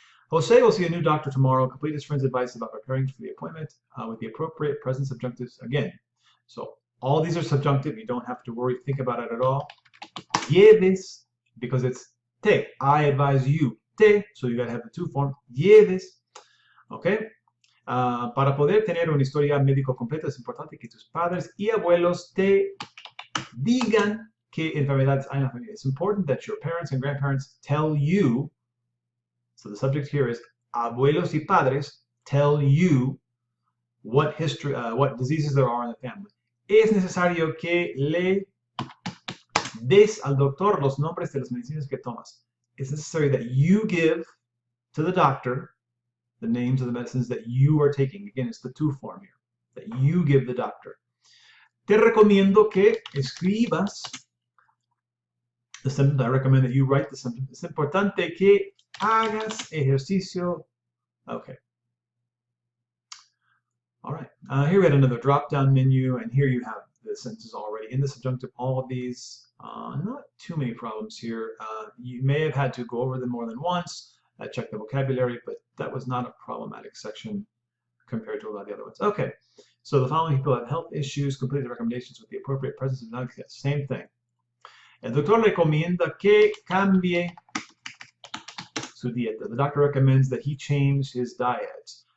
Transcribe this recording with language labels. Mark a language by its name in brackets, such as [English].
[English] Jose will see a new doctor tomorrow. Complete his friend's advice about preparing for the appointment with the appropriate present subjunctives again. So all these are subjunctive. You don't have to worry, think about it at all. Lleves, because it's te. I advise you. Te, so you got to have the two form. Lleves. Okay. [Spanish] Para poder tener una historia médico completa es importante que tus padres y abuelos te digan qué enfermedades hay en la familia. [English] It's important that your parents and grandparents tell you. So the subject here is [Spanish] abuelos y padres [English] tell you what history, what diseases there are in the family. [Spanish] Es necesario que le des al doctor los nombres de las medicinas que tomas. [English] It's necessary that you give to the doctor the names of the medicines that you are taking. Again, it's the to form here, that you give the doctor. [Spanish] Te recomiendo que escribas [English] the sentence. I recommend that you write the sentence. [Spanish] Es importante que hagas ejercicio. [English] Okay. All right. Here we had another drop-down menu, and here you have the sentences already in the subjunctive. All of these, not too many problems here. You may have had to go over them more than once. Check the vocabulary, but that was not a problematic section compared to a lot of the other ones. Okay, so the following people have health issues. Complete the recommendations with the appropriate presence of subjunctive. Same thing. [Spanish] El doctor recomienda que cambie su dieta. [English] The doctor recommends that he change his diet.